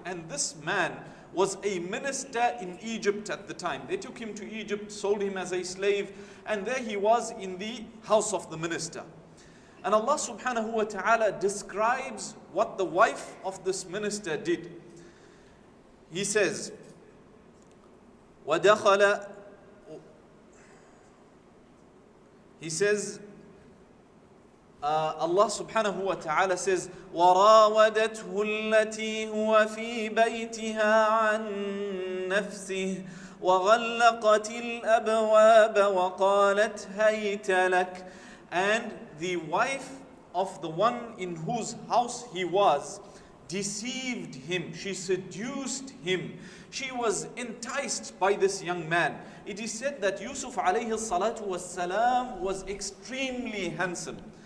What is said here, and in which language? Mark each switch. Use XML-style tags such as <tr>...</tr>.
<en>And this man was a minister in Egypt at the time. They took him to Egypt, sold him as a slave, and there he was in the house of the minister. And Allah subhanahu wa ta'ala describes what the wife of this minister did. He says,</en> <ar>وَدَخَلَ</ar> <en>He says, Allah subhanahu wa ta'ala says,</en> <ar>وَرَاوَدَتْهُ الَّتِي هُوَ فِي بَيْتِهَا عَنْ نَفْسِهِ وَغَلَّقَتِ الْأَبْوَابَ وَقَالَتْ هَيْتَ لَكَ.</ar> <en>And the wife of the one in whose house he was deceived him, she seduced him, she was enticed by this young man. It is said that Yusuf alayhi salatu was salam was extremely handsome.</en>